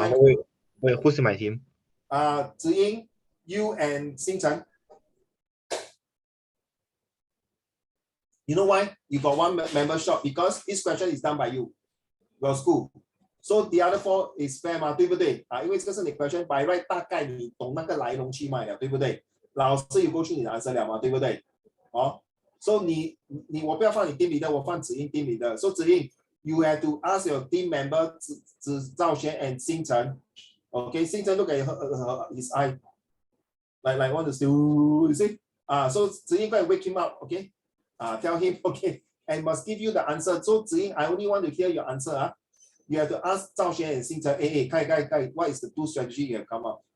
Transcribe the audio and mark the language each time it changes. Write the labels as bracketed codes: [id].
[en] mention? wait, who's in my team? Ziying, you and Xing Chen. You know why? You got one member shot because this question is done by you, your school. So the other 4 is fair [zh] 嘛，对不对？因为这个是你 [en] question by right， [zh] 大概你懂那个来龙去脉了，对不对？老师有过去你的 answer 了嘛，对不对？ [en] So [zh] 我不要放你 team leader， 我放子英 team leader。 [en] So 子英 you have to ask your team member 赵轩 and 星辰。 Okay, 星辰 look at his eye, like want to say, you see? So 子英 go and wake him up, okay? Tell him, okay, and must give you the answer. So 子英 I only want to hear your answer. You have to ask 赵轩 and 星辰, hey, what is the 2 strategy you have come up?